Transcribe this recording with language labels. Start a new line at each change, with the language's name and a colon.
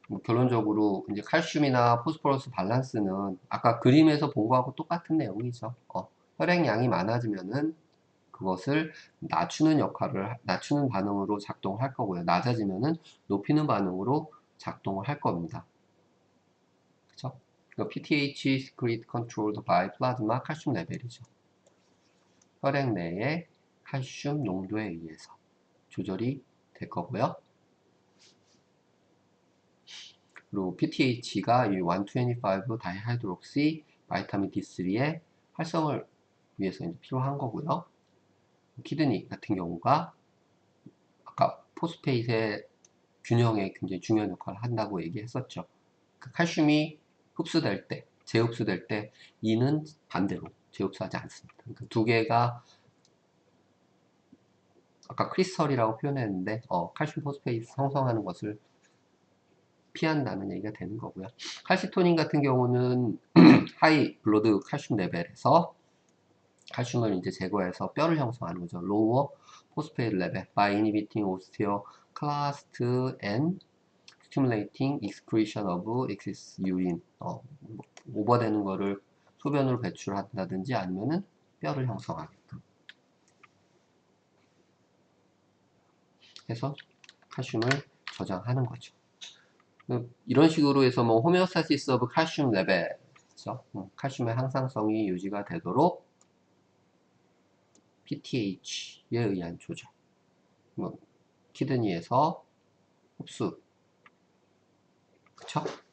Korean: 결론적으로 이제 칼슘이나 포스포러스 밸런스는 아까 그림에서 본 거하고 똑같은 내용이죠. 혈액량이 많아지면은 그것을 낮추는 반응으로 작동할 거고요. 낮아지면은 높이는 반응으로 작동을 할 겁니다. 그쵸?
English: PTH secrete controlled by plasma
Korean: 칼슘 레벨이죠. 혈액 내의 칼슘 농도에 의해서 조절이 될 거고요. 그리고 PTH가 이 125 다이하이드록시 바이타민 D3의 활성을 위해서 이제 필요한 거고요. 키드니 같은 경우가 아까 포스페이트의 균형에 굉장히 중요한 역할을 한다고 얘기했었죠. 그 칼슘이 흡수될 때, 재흡수될 때 이는 반대로 재흡수하지 않습니다. 그러니까 두 개가 아까 크리스털이라고 표현했는데 칼슘 포스페이트 생성하는 것을 피한다는 얘기가 되는 거고요. 칼시토닌 같은 경우는 하이 블러드 칼슘 레벨에서 칼슘을 이제 제거해서 뼈를 형성하는 거죠.
English: 로워 포스페이트 레벨 by inhibiting osteoclast and stimulating excretion of excess urine.
Korean: 오버되는 거를 소변으로 배출한다든지 아니면은 뼈를 형성하게끔 해서 칼슘을 저장하는 거죠. 이런 식으로 해서 뭐 호메오스타시스 오브 칼슘 레벨, 칼슘의 항상성이 유지가 되도록 PTH에 의한 조절, 뭐 키드니에서 흡수, 그쵸?